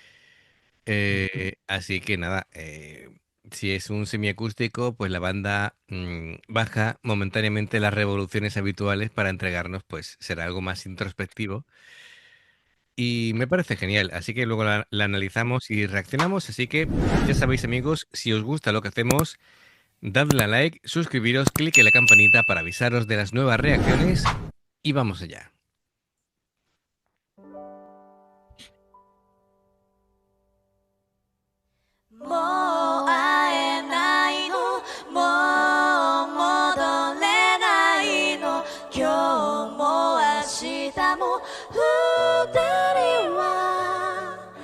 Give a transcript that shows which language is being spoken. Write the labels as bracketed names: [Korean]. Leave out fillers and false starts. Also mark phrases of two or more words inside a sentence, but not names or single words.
[Spanish] Así que nada, si es un semiacústico, pues la banda baja momentáneamente las revoluciones habituales para entregarnos, pues será algo más introspectivo. Y me parece genial, así que luego la analizamos y reaccionamos. Así que ya sabéis, amigos, si os gusta lo que hacemos, dadle a like, suscribiros, clique en la campanita para avisaros de las nuevas reacciones y vamos allá. [Japanese] もう会えないのもう戻れないの今日も明日も二人は